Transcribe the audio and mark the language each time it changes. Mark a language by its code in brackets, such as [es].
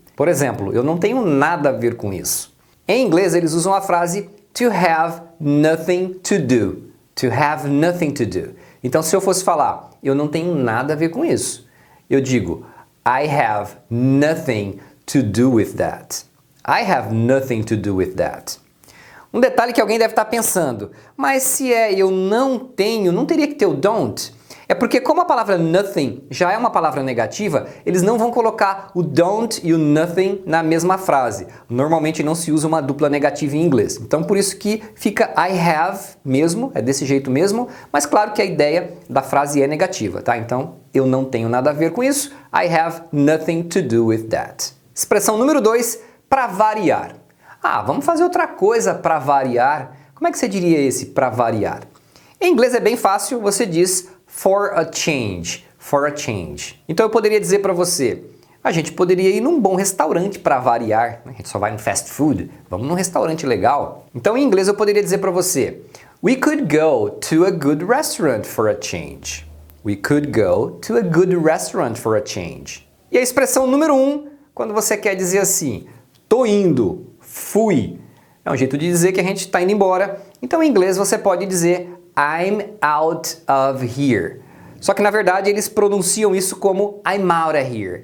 [pt] Por exemplo, eu não tenho nada a ver com isso. Em inglês eles usam a frase to have nothing to do. To have nothing to do. Então se eu fosse falar, eu não tenho nada a ver com isso, eu digo [en] I have nothing to do with that. I have nothing to do with that. [pt] Um detalhe que alguém deve estar pensando, mas se é eu não tenho, não teria que ter o don't? É porque como a palavra nothing já é uma palavra negativa, eles não vão colocar o don't e o nothing na mesma frase. Normalmente não se usa uma dupla negativa em inglês. Então por isso que fica I have mesmo, é desse jeito mesmo, mas claro que a ideia da frase é negativa, tá? Então eu não tenho nada a ver com isso, [en] I have nothing to do with that. [pt] Expressão número 2, para variar. Ah, vamos fazer outra coisa para variar. Como é que você diria esse para variar? Em inglês é bem fácil, você diz for a change, for a change. Então eu poderia dizer para você, a gente poderia ir num bom restaurante para variar. A gente só vai no fast food, vamos num restaurante legal. Então em inglês eu poderia dizer para você, [en] we could go to a good restaurant for a change. We could go to a good restaurant for a change. [pt] E a expressão número 1, quando você quer dizer assim, tô indo, fui. É um jeito de dizer que a gente está indo embora. Então em inglês você pode dizer I'm out of here. Só que na verdade eles pronunciam isso como I'm out of here.